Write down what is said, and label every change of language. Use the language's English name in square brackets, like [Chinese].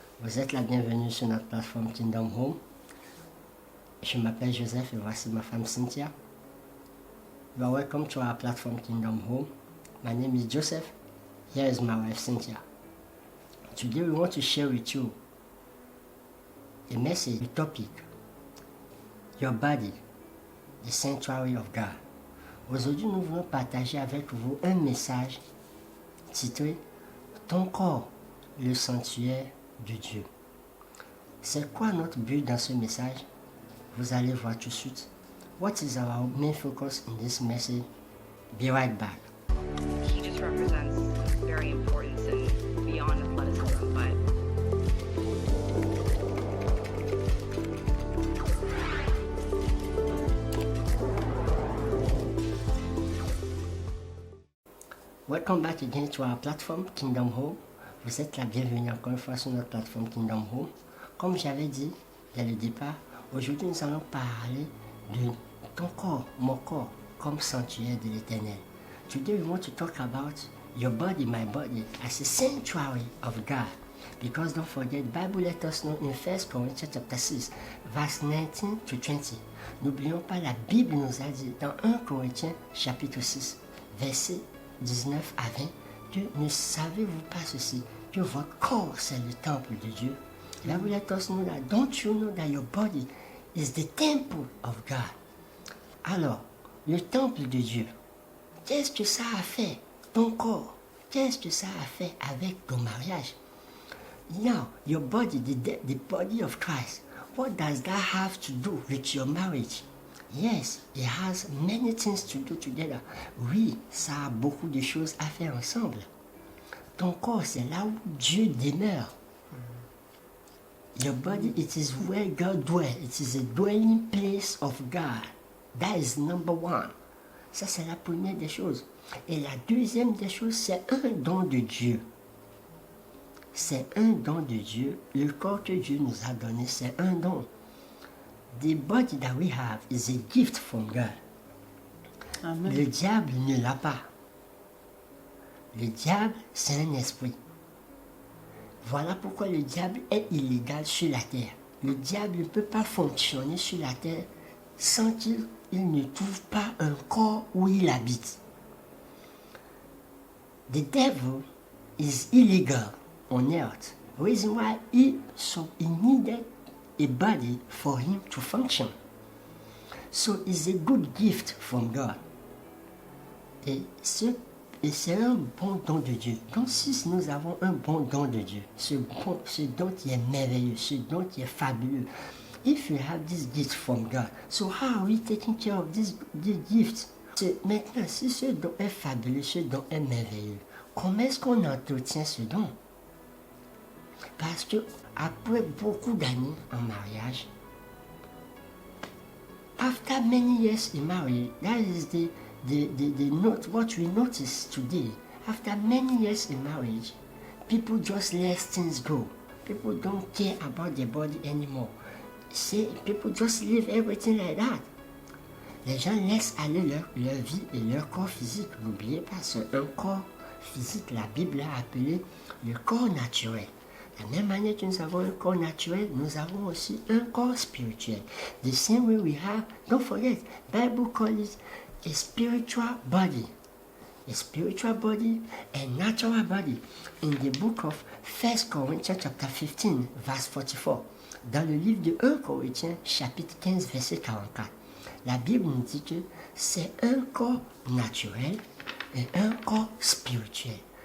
[French] Vous êtes la bienvenue sur notre plateforme Kingdom Home. Je m'appelle Joseph et voici ma femme Cynthia. [English] You are welcome to our platform Kingdom Home. My name is Joseph. Here is my wife Cynthia. Today we want to share with you a message, a topic, your body, the sanctuary of God. [French] Aujourd'hui, nous voulons partager avec vous un message titré « Ton corps, le sanctuaire de Dieu ». C'est quoi notre but dans ce message? Vous allez voir tout de suite. [English] What is our main focus in this message? Be right back. He just represents very importance and beyond athleticism, but Welcome back again to our platform Kingdom Home. [French] Vous êtes la bienvenue encore une fois sur notre plateforme Kingdom Home. Comme j'avais dit dès le départ, aujourd'hui nous allons parler de ton corps, mon corps, comme sanctuaire de l'Éternel. [English] Today we want to talk about your body, my body, as a sanctuary of God. Because don't forget, the Bible let us know in 1 Corinthians chapter 6, verse 19 to 20. [French] N'oublions pas, la Bible nous a dit dans 1 Corinthiens chapitre 6, verset 19 à 20, que ne savez-vous pas ceci, que votre corps c'est le temple de Dieu. Là vous [English] let us know that, don't you know that your body is the temple of God. [French] Alors, le temple de Dieu, qu'est-ce que ça a fait, ton corps, qu'est-ce que ça a fait avec ton mariage? [English] Now, your body, the body of Christ, what does that have to do with your marriage? Yes, it has many things to do together. [French] Oui, ça a beaucoup de choses à faire ensemble. Ton corps, c'est là où Dieu demeure. [English] Your body, it is where God dwells. It is a dwelling place of God. That is number one. [French] Ça, c'est la première des choses. Et la deuxième des choses, c'est un don de Dieu. C'est un don de Dieu. Le corps que Dieu nous a donné, c'est un don. [English] The body that we have is a gift from God. Amen. [French] Le diable ne l'a pas. Le diable, c'est un esprit. Voilà pourquoi le diable est illégal sur la terre. Le diable ne peut pas fonctionner sur la terre sans qu'il ne trouve pas un corps où il habite. [English] The devil is illegal on earth. Reason why he needed a body for him to function. So it's a good gift from God. [French] Et c'est un bon don de Dieu. Donc si nous avons un bon don de Dieu, ce don qui est merveilleux, ce don qui est fabuleux, [English] if you have this gift from God, so how are we taking care of this gift? [French] Maintenant, si ce don est fabuleux, ce don est merveilleux, comment est-ce qu'on entretient ce don? Parce que après beaucoup d'années en mariage, [English] after many years in marriage, that is the note, what we notice today. After many years in marriage, people just let things go. People don't care about their body anymore. People just leave everything like that. [French] Les gens laissent aller leur vie et leur corps physique. N'oubliez pas, c'est un corps physique. La Bible l'a appelé le corps naturel. De la même manière que nous avons un corps naturel, nous avons aussi un corps spirituel. [English] The same way we have, don't forget, Bible calls it a spiritual body. A spiritual body and natural body. In the book of 1 Corinthians chapter 15, verse 44. [French] Dans le livre de 1 Corinthiens chapitre 15, verset 44. La Bible nous dit que c'est un corps naturel et un corps spirituel.